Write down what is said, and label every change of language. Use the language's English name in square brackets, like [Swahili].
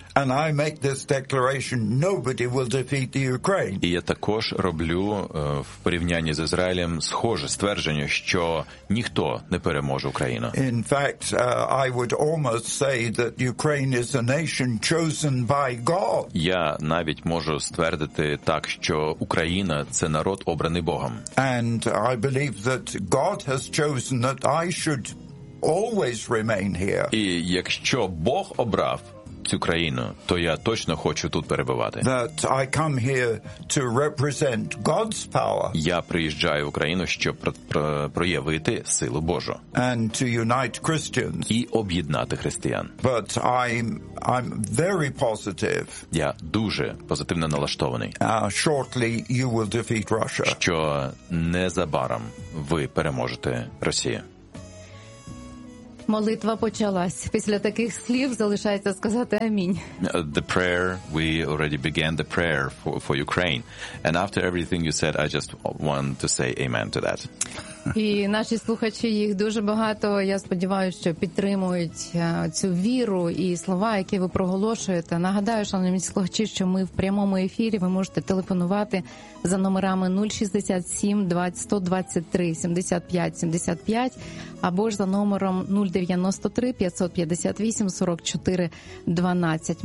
[English] And I make this declaration, nobody will defeat the Ukraine. [Ukrainian] І я також роблю в порівнянні з Ізраїлем схоже ствердження, що ніхто не переможе Україну. [English] In fact, I would almost say that Ukraine is a nation chosen by God. [Ukrainian] Я навіть можу ствердити так, що Україна це народ обраний Богом. [English] And I believe that God has chosen that I should always remain here. [Ukrainian] І якщо Бог обрав цю країну, то я точно хочу тут перебувати. [English] That I come here to represent God's power. [Ukrainian] Я приїжджаю в Україну, щоб проявити силу Божу. [English] And to unite Christians. [Ukrainian] І об'єднати християн. [English] But I'm very positive. [Ukrainian] Я дуже позитивно налаштований. [English] Shortly you will defeat Russia. [Ukrainian] Що незабаром ви переможете Росію. Молитва почалась. Після таких слів залишається сказати амінь. [English] The prayer, we already began the prayer for Ukraine. And after everything you said, I just want to say amen to that. [Ukrainian] І наші слухачі, їх дуже багато, я сподіваюся, що підтримують цю віру і слова, які ви проголошуєте. Нагадаю, шановні слухачі, що ми в прямому ефірі, ви можете телефонувати за номерами 067-123-75-75 або ж за номером 093-558-44-12.